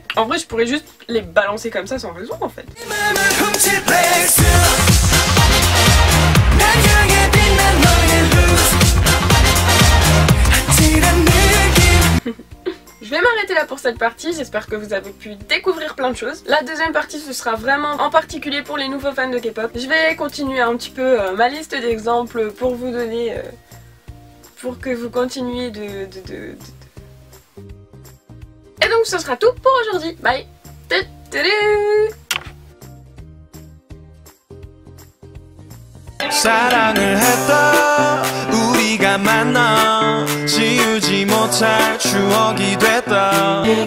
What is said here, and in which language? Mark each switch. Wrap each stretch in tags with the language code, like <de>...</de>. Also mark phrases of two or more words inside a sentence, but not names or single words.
<fr>En vrai, je pourrais juste les balancer comme ça sans raison en fait. Je vais m'arrêter là pour cette partie, j'espère que vous avez pu découvrir plein de choses. La deuxième partie ce sera vraiment en particulier pour les nouveaux fans de K-pop. Je vais continuer un petit peu ma liste d'exemples pour vous donner... pour que vous continuiez Et donc ce sera tout pour aujourd'hui. Bye.</fr> <ko>사랑을 했다 우리가 만나 지우지 못할 추억이 됐다</ko>